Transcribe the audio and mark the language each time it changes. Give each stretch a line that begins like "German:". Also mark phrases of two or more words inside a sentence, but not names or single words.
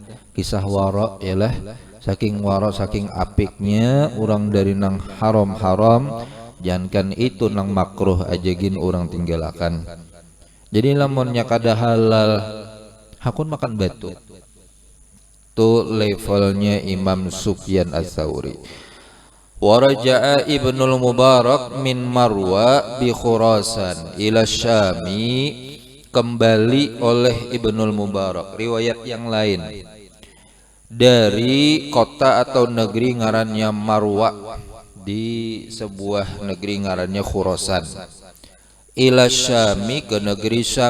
Banjar: Kisah wara ialah saking wara saking apiknya orang dari nang haram-haram, jangan itu nang makruh aja gin orang tinggalkan. Jadi lamunnya kada halal hakun makan batu. Tu levelnya Imam Sufyan ats-Tsauri.
Arabic: ورجع ابن المبارك من مرو بخراسان إلى الشام.
Banjar: Kembali oleh Ibnul Mubarak, riwayat yang lain, dari kota atau negeri ngarannya Marwa, di sebuah negeri ngarannya Khurasan, ila Syami, ke negeri Syam.